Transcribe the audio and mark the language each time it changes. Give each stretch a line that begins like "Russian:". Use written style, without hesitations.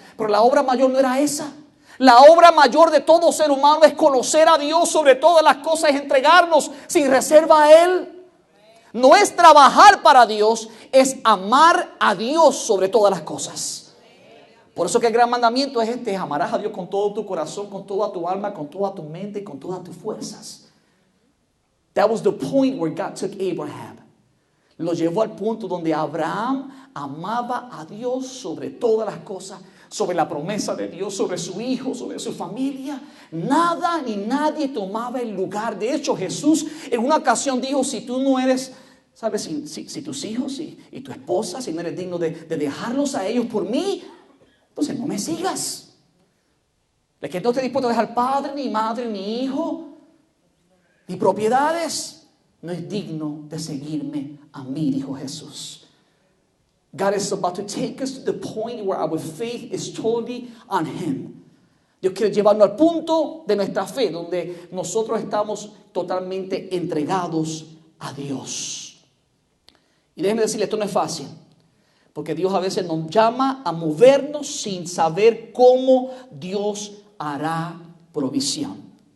Spanish: Pero la obra mayor no era esa. La obra mayor de todo ser humano es conocer a Dios sobre todas las cosas, es entregarnos sin reserva a Él. No es trabajar para Dios, es amar a Dios sobre todas las cosas. Por eso que el gran mandamiento es este: amarás a Dios con todo tu corazón, con toda tu alma, con toda tu mente y con todas tus fuerzas.
English: That was the point where God took Abraham.
Spanish: Lo llevó al punto donde Abraham amaba a Dios sobre todas las cosas, sobre la promesa de Dios, sobre su hijo, sobre su familia. Nada ni nadie tomaba el lugar. De hecho, Jesús en una ocasión dijo, si tú no eres, ¿sabes? Si tus hijos y tu esposa, si no eres digno de dejarlos a ellos por mí, entonces no me sigas. De que no esté dispuesto a dejar padre, ni madre, ni hijo, ni propiedades, no es digno de seguirme a mí, dijo Jesús.
English: God is about to take us to the point where our faith is totally on Him.
Spanish: Dios quiere llevarnos al punto de nuestra fe, donde nosotros estamos totalmente entregados a Dios. Y déjenme decirle, esto no es fácil, porque Dios a veces nos llama a movernos sin saber cómo Dios hará provisión.